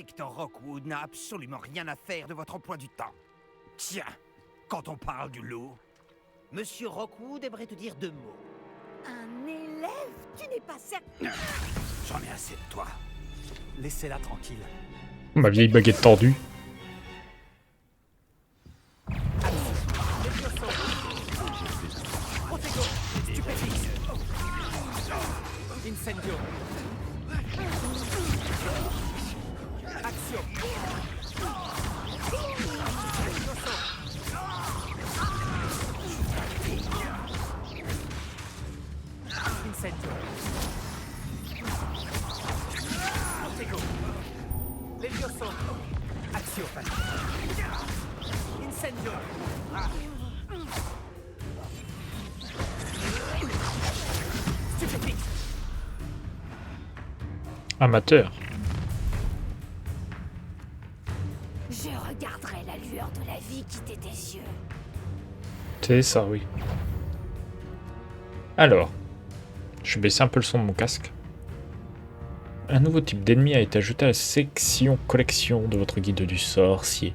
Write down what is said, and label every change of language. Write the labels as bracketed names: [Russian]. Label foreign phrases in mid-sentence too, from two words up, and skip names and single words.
[French] Victor Rockwood n'a absolument rien à faire de votre emploi du temps. Tiens, quand on parle du loup, Monsieur Rockwood aimerait te dire 2 mots. Un élève? Tu n'es pas certain... J'en ai assez de toi. Laissez-la tranquille. Ma vieille baguette tordue. Incendio. Action. Incendio. Protego. Levioso. Action. Incendio. Stupéfique. Amateur. Je regarderai la lueur de la vie quitter tes yeux. C'est ça, oui. Alors, je vais baisser un peu le son de mon casque. Un nouveau type d'ennemi a été ajouté à la section collection de votre guide du sorcier.